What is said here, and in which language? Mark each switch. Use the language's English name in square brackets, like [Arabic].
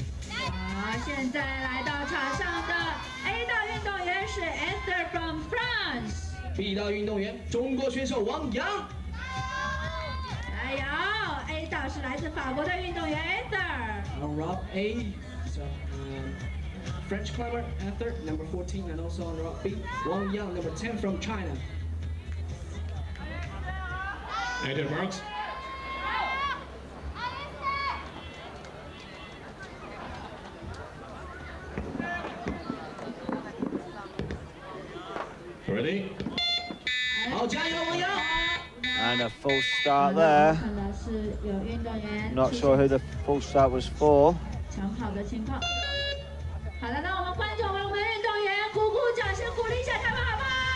[Chinese] 好，现在来到场上的 A 道运动员是 [English] Esther from France。 [Chinese] B 道运动员中国选手王洋。加油 ！A 道是来自法国的运动员 Esther。 [English] On Route A, so, French climber Esther, number 14, and also on Route B, Wang Yang, number 10 from China. And your marks. Ready? [Chinese] 好，加油，王洋！ [English] And a full start there. [Chinese] 看到是有运动员 [English] Not sure who the full start was for. [Chinese] 抢跑的情况。好了，那我们观众为我们运动员鼓鼓掌，先鼓励一下他们，好不好？